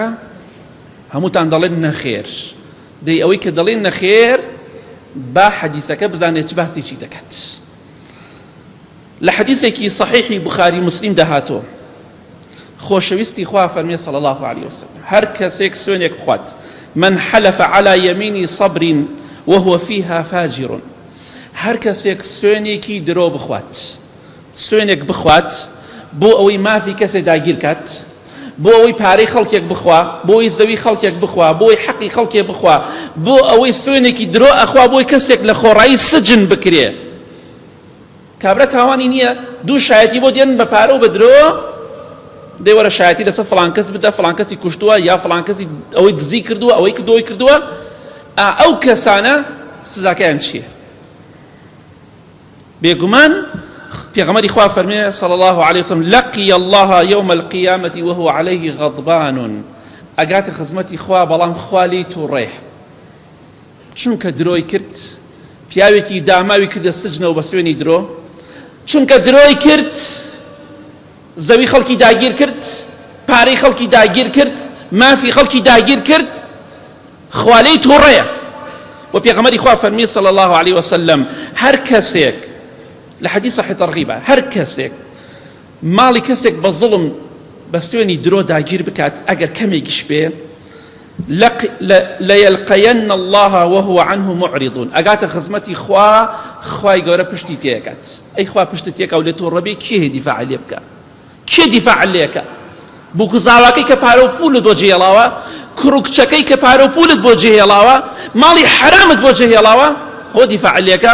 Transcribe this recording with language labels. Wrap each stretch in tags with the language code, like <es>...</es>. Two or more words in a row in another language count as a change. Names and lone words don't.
<ckb>هەمووتان دەڵێن نەخێر. دەی ئەوەی کە دەڵێن نەخێر با حەدیسەکە بزانێت چ باسی چی دەکات. لە حەدیسێکی صحیحی بخاری مسلیم دەهاتۆ خۆشەویستی خوا فەرمێ</ckb> <ar>صلی الله عليه وسلم</ar> <ckb>هەر کەسێک سوێنێک بخوات</ckb> <ar>من حلف على يمين صبر وهو فيها فاجر،</ar> <ckb>هەر کەسێک سوێنێکی درۆ بخوات، سوێنێک بخوات بۆ ئەوەی مافی کەسێک داگیر کات، بۆ ئەوەی پارەی خەڵکێک بخوا، بۆ ئەوەی زەوی خەڵکێک بخوا، بۆ ئەوەی حەقی خەڵکێک بخوا، بۆ ئەوەی سوێنێکی درۆ ئەخوا بۆی کەسێک لە خۆڕایی سجن بکرێ. کابرا تاوانی نییە دوو شایەتی بۆ دێن بە پارە و بە درۆ، دەیوەرە شایەتی لەسەر فڵان کەس بدە، فڵان کەسی کوشتووە یا فڵان کەسی ئەوەی دزی کردووە، ئەوەی کردووەی کردووە. ئەو کەسانە سزاکەیان چییە؟ بێگومان پێغەمبەری خوا فەرمێ</ckb> <ar>صلی الله عليه وسلم لقي الله يوم القيامة وهو عليه غضبان،</ar> <ckb>ئەگاتە خزمەتی خوا بەڵام خوا لێی تووڕێ، چونکە درۆی کرد، پیاوێکی داماوی کردە سجنەوە بە سوێنی درۆ، چونکە درۆی کرد زەوی خەڵکی داگیر کرد، پارەی خەڵکی داگیر کرد، مافی خەڵکی داگیر کرد، خوا لێی تووڕێ. و پێغەمبەری خوا فەرمی</ckb> <ar>صلی الله عليه وسلم</ar> <ckb>هەر کەسێک لە حەدیث صحیح تەرغیبە هەر کەسێک ماڵی کەسێک بە زڵم بە سوێنی درۆ داگیر بکات ئەگەر کەمێکیش بێ</ckb> <ar>لەیەلقەیەن الله وهو عنه معرضون،</ar> <ckb>ئەگاتە خزمەتی خوا، خوای گەورە پشتی تێکات. ئەی خوا پشتی تێکا و لێ تووڕە بێ کێ دیفاع لێ بکە؟ کێ دیفاع لێکە؟ بووکوزاواکەی کە پارە و پولت بۆ جێهێڵاوە، کوڕکچەکەی کە پارە و پولت بۆ جێهێڵاوە، ماڵی حرامت بۆ جێهێڵاوە، هۆ دیفاع لێکە؟</ckb>